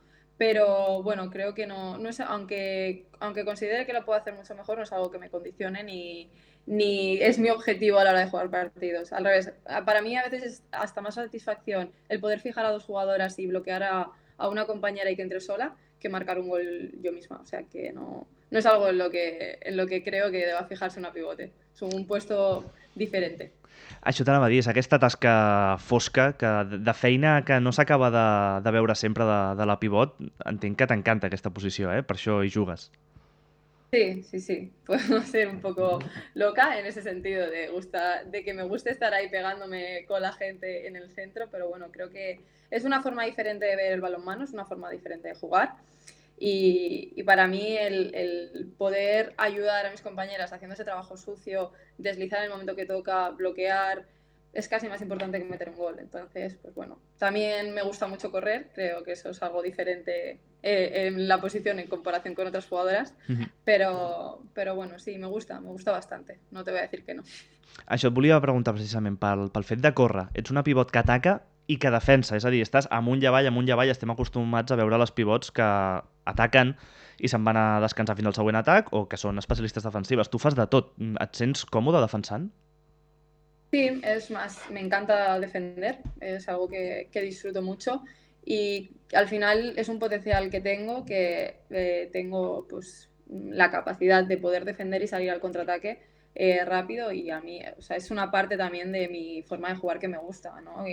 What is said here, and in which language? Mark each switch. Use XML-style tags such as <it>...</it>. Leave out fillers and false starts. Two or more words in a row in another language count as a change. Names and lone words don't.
<es>Pero bueno, creo que no es, aunque considere que lo puedo hacer mucho mejor, no es algo que me condicione ni es mi objetivo a la hora de jugar partidos. Al revés, para mí a veces es hasta más satisfacción el poder fijar a 2 jugadoras y bloquear a una compañera y que entre sola que marcar un gol yo misma. O sea que no es algo en lo que creo que deba fijarse una pivote. Es un puesto diferente.</es> <ca>Això t'anava a dir, és aquesta tasca fosca de feina que no s'acaba de veure sempre de la pivot. Entenc que t'encanta aquesta posició, per això hi jugues.</ca> <es>Sí, sí, sí. Puedo ser un poco loca en ese sentido de que me guste estar ahí pegándome con la gente en el centro, pero bueno, creo que es una forma diferente de ver el balonmano, es una forma diferente de jugar. Y para mí el poder ayudar a mis compañeras haciendo ese trabajo sucio, deslizar en el momento que toca, bloquear, es casi más importante que meter un gol. Entonces, pues bueno, también me gusta mucho correr, creo que eso es algo diferente en la posición en comparación con otras jugadoras, pero bueno, sí, me gusta bastante, no te voy a decir que no.</es> <ca>Això et volia preguntar precisament pel fet de córrer. Ets una pivot que ataca i que defensa, és a dir, estàs amunt i avall, estem acostumats a veure les pivots que ataquen i se'n van a descansar fins al següent atac o que són especialistes defensives. Tu fas de tot. Et sents còmode defensant?</ca> <es>Sí, es más, me encanta defender, es algo que disfruto mucho y al final es un potencial que tengo, tengo pues la capacidad de poder defender y salir al contraataque rápido y a mí, o sea, es una parte también de mi forma de jugar que me gusta, ¿no?</es>